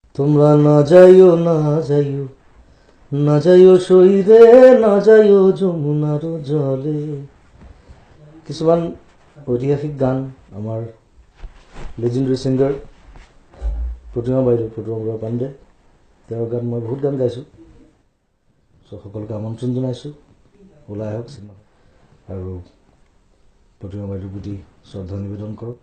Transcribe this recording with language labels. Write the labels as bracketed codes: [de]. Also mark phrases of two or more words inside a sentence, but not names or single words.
[bn] তোমরা না যাইও না যাইও না যাইও সইরে না যাইও যমুনার জলে। [as] কিছুমান ঐতিহাসিক গান আমাৰ [en] legendary singer [as] প্ৰতিমা বৰুৱা পাণ্ডে, তেওঁৰ গান মই বহুত গান গাইছোঁ। চ' সকলোকে আমন্ত্ৰণ জনাইছোঁ, ওলাই আহক চিনেমা আৰু প্ৰতিমা বাইদেউৰ প্ৰতি শ্ৰদ্ধা নিবেদন কৰক।